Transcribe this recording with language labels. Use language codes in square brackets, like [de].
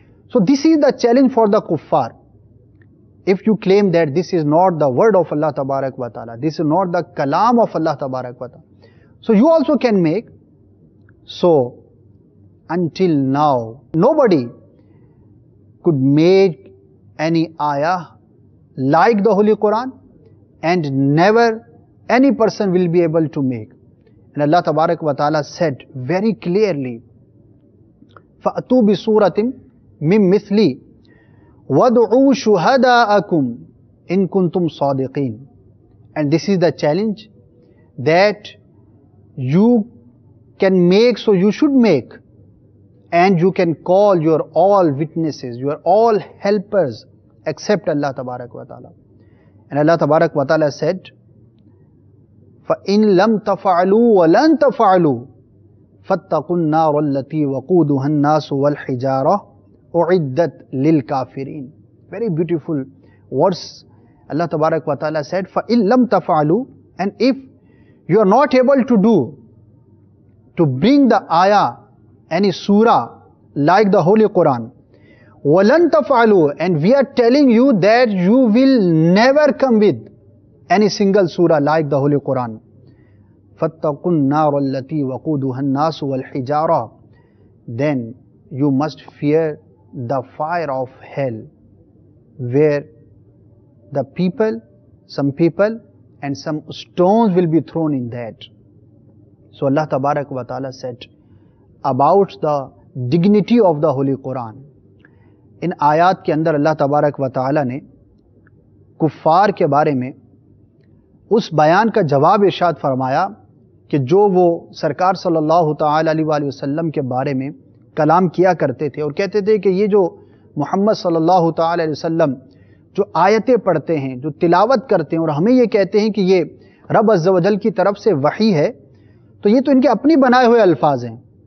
[en] So this is the challenge for the kuffar. If you claim that this is not the word of Allah Tabarak wa Ta'ala, this is not the kalam of Allah Tabarak wa Ta'ala, so you also can make. So until now, nobody could make any ayah like the Holy Quran, and never any person will be able to make. And Allah Tabarak wa Ta'ala said very clearly, [ar] فَأْتُوا بِسُورَةٍ مِّن مِثْلِي وَادْعُوا شُهَدَاءَكُمْ إِن كُنتُمْ صَادِقِينَ. And this is the challenge that you can make, so you should make, and you can call your all witnesses, your all helpers except Allah Tabarak wa Ta'ala. [en] And Allah Tabarak wa Ta'ala said, [ar] فَإِن لَمْ تَفْعَلُوا وَلَن تَفْعَلُوا فَاتَّقُوا النَّارَ الَّتِي وَقُودُهَا النَّاسُ وَالْحِجَارَةُ أُعِدَّتْ لِلْكَافِرِينَ. [en] Very beautiful words. Allah Tabarak wa Ta'ala said, [ar] فَإِن لَمْ تَفْعَلُوا, [en] and if you are not able to bring the ayah, any surah like the Holy Quran, [ar] وَلَن تَفْعَلُوا, [en] and we are telling you that you will never come with any single surah like the Holy Quran. [ar] فَاتَّقُوا النَّارَ الَّتِي وَقُودُهَا النَّاسُ وَالْحِجَارَةُ, [en] then you must fear the fire of hell, where the people, some people and some stones will be thrown in that. So Allah Tabarak wa Ta'ala said about the dignity of the Holy Quran. [ur] ان آیات کے اندر اللہ تبارک و تعالی نے کفار کے بارے میں اس بیان کا جواب ارشاد فرمایا کہ جو وہ سرکار صلی اللہ تعالی علیہ وآلہ وسلم کے بارے میں کلام کیا کرتے تھے اور کہتے تھے کہ یہ جو محمد صلی اللہ تعالی علیہ وسلم جو آیتیں پڑھتے ہیں، جو تلاوت کرتے ہیں اور ہمیں یہ کہتے ہیں کہ یہ رب عز و جل کی طرف سے وحی ہے، تو یہ تو ان کے اپنی بنائے ہوئے الفاظ ہیں،